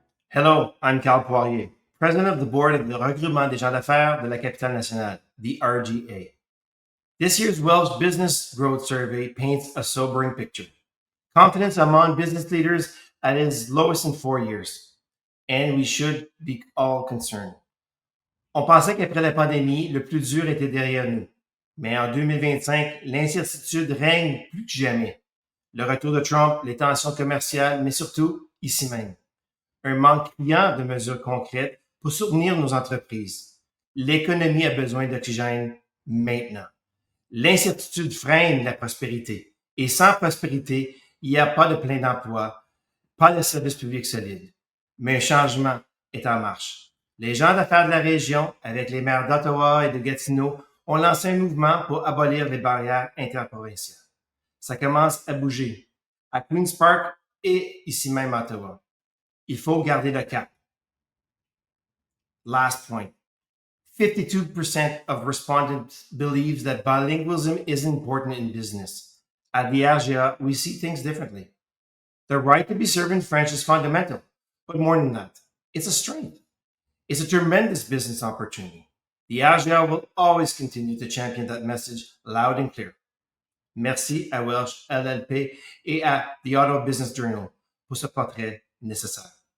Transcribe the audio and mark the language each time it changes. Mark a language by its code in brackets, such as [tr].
[en] Hello, I'm Carl Poirier, President of the Board of the Regroupement des gens d'affaires de la Capitale Nationale, the RGA. This year's Welch Business Growth Survey paints a sobering picture. Confidence among business leaders at its lowest in 4 years, and we should be all concerned. [fr] On pensait qu'après la pandémie, le plus dur était derrière nous. Mais en 2025, l'incertitude règne plus que jamais. Le retour de Trump, les tensions commerciales, mais surtout, ici même, un manque criant de mesures concrètes pour soutenir nos entreprises. L'économie a besoin d'oxygène maintenant. L'incertitude freine la prospérité. Et sans prospérité, il n'y a pas de plein d'emploi, pas de service public solide. Mais un changement est en marche. Les gens d'affaires de la région, avec les maires d'Ottawa et de Gatineau, ont lancé un mouvement pour abolir les barrières interprovinciales. Ça commence à bouger, à Queen's Park et ici même à Ottawa. Il faut garder le cap. [en] Last point. 52% of respondents believes that bilingualism is important in business. At the RGA, we see things differently. The right to be served in French is fundamental, but more than that, it's a strength. It's a tremendous business opportunity. The RGA will always continue to champion that message loud and clear. [fr] Merci à Welch LLP et à The Ottawa Business Journal pour ce portrait nécessaire.